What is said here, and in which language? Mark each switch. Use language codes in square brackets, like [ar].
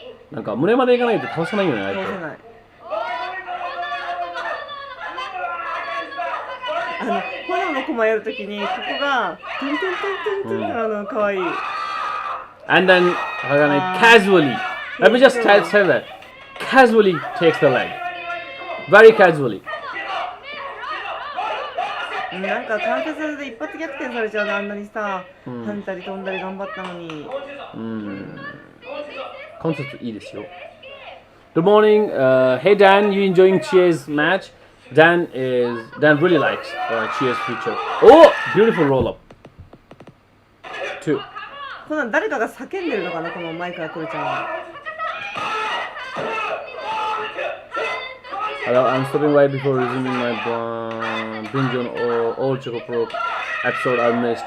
[ja] なんか胸までいかないと倒せないよね、倒せない。炎のコマやるときにここがトントントントントン可愛い。 [en] And then casually, let me just say that casually takes the leg, very casually. [ja] なんか関節で一発逆転されちゃうね、あんなにさ、跳ねたり飛んだり頑張ったのに。関節いいですよ。 [en] Good morning, hey Dan, you enjoying Chie's match? Dan really likes Chie's feature. Oh, beautiful roll up. Two. [ja] この誰かが叫んでるのかな、このマイクが取れちゃうの。 [en] Hello, I'm stopping right before resuming my binge on all ChocoPro episode I missed.